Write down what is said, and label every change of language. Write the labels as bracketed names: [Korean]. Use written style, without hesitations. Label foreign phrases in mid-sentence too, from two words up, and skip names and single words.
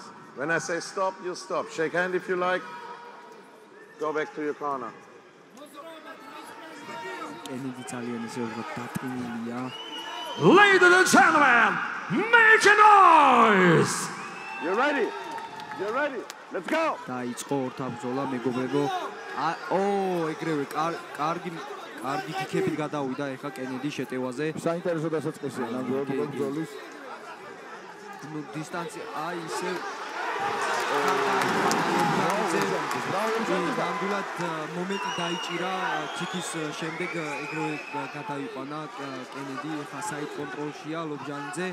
[English] When I say stop, you stop. Shake hand if you like. Go back to your corner. Ladies and gentlemen, make a noise! You're ready. You're ready. Let's go. [Georgian] კარგი კიკებით გადავიდა ეხა კენედი შეტევაზე. საინტერესო დასაწყისია ნამდვილად ბრძოლის. დისტანცია აი ისე ნამდვილად მომენტი დაიჭირა კიკის შემდეგ ეგრევე გადაიყვანა კენედი ეხა საით კონტროლშია ლობჟანიძე.